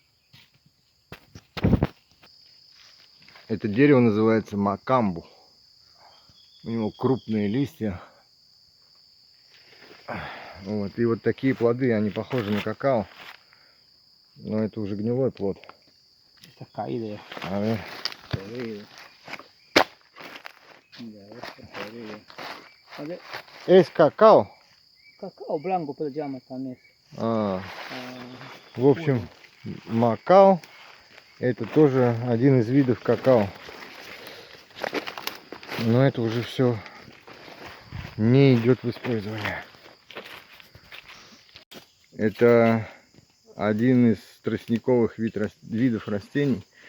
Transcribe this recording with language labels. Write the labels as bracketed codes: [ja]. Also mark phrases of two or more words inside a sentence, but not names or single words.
[ru] Это дерево называется макамбу. У него крупные листья. Вот. И вот такие плоды, они похожи на какао. Но это уже гнилой плод. [es] A ver. Es cacao. Cacao blanco, pero llama también. [ru] В общем, макао это тоже один из видов какао. Но это уже все не идет в использование. Это один из тростниковых видов растений.